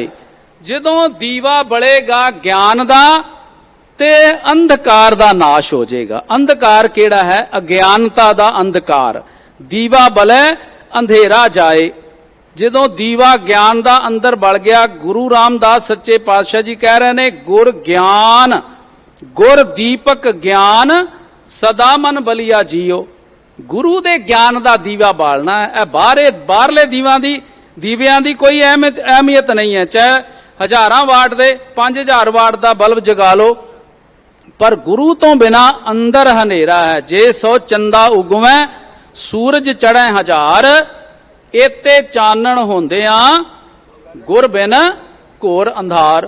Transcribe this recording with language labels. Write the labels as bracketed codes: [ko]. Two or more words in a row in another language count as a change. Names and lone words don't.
[pa] ਜਦੋਂ ਦੀਵਾ ਬਲੇਗਾ ਗਿਆਨ ਦਾ ਤੇ ਅੰਧਕਾਰ ਦਾ ਨਾਸ਼ ਹੋ ਜਾਏਗਾ। ਅੰਧਕਾਰ ਕੇੜ੍ਹਾ ਹੈ? ਅਗਿਆਨਤਾ ਦਾ ਅੰਧਕਾਰ। ਦੀਵਾ ਬਲੈ ਅੰਧੇਰਾ ਜਾਏ। ਜਦੋਂ ਦੀਵਾ ਗਿਆਨ ਦਾ ਅੰਦਰ ਬਲ ਗਿਆ, ਗੁਰੂ ਰਾਮਦਾਸ ਸੱਚੇ ਪਾਤਸ਼ਾਹ ਜੀ ਕਹਿ ਰਹੇ ਨੇ, ਗੁਰ ਗਿਆਨ ਗੁਰ ਦੀਪਕ ਗਿਆਨ ਸਦਾ ਮਨ ਬਲਿਆ ਜੀਓ। ਗੁਰੂ ਦੇ ਗਿਆਨ ਦਾ ਦੀਵਾ ਬਾਲਣਾ ਹੈ। ਬਾਹਰਲੇ ਦੀਵਿਆਂ ਦੀ ਕੋਈ ਅਹਿਮੀਅਤ ਨਹੀਂ ਹੈ, ਚਾਹੇ 1000 ਵਾਟ ਦੇ 5000 ਵਾਟ ਦਾ ਬਲਬ ਜਗਾ ਲੋ, ਪਰ ਗੁਰੂ ਤੋ ਬਿਨਾ ਅੰਦਰ ਹਨੇਰਾ ਹੈ। ਜੇ ਸੋ ਚੰਦਾ ਉਗਵੈ ਸੂਰਜ ਚੜ੍ਹੇ 1000, ਏਤੇ ਚਾਨਣ ਹੋਂਦਿਆਂ ਗੁਰ ਬਿਨ ਘੋਰ ਅੰਧਾਰ।